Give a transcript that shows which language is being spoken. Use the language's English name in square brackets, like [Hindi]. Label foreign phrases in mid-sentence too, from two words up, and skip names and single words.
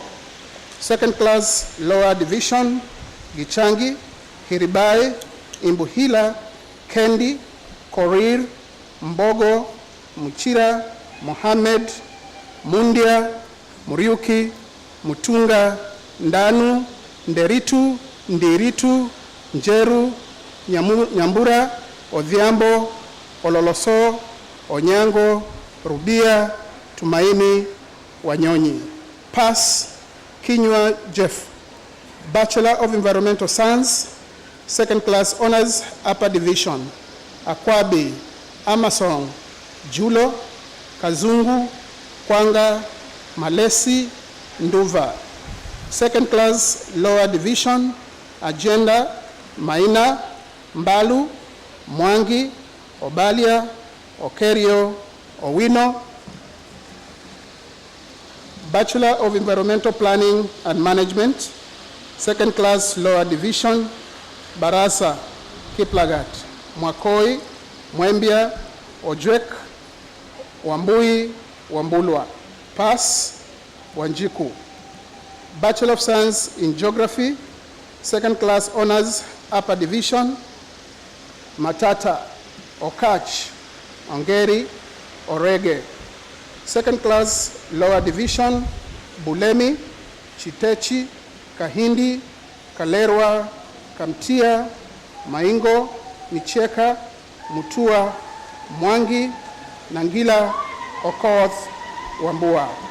[English] Second class Lower Division, Gichangi, Hiribai, Imbuhila, Kendi, Korir, Mbogo, Muchira, Mohammed, Mundia, Muriuki, Mutunga, Ndanu, Nderitu, Ndiritu, Njeru, Nyambura, Odhiambo, Ololoso, Onyango, Rubia, Tumaini, Wanyonyi. Pass, Kinywa Jeff. Bachelor of Environmental Science, second class honors, Upper Division. Akwabi, Amazon, Julo, Kazungu, Kwanga, Malesi, Nduva. Second class Lower Division, Agenda, Maina, Mbalu, Mwangi, Obalia, Okerio, Owino. Bachelor of Environmental Planning and Management, second class Lower Division, Barasa, Kiplagat, Mwakoi, Mwembia, Ojwek, Wambui, Wambulwa. Pass, Wanjiku. Bachelor of Science in Geography, second class honors, Upper Division, Matata, Okach, Ongeri, Orege. Second class Lower Division, Bulemi, Chitechi, Kahindi, Kalerwa, Kamtia, Maingo, Micheka, Mutua, Mwangi, Nangila, Okoth, Wambua.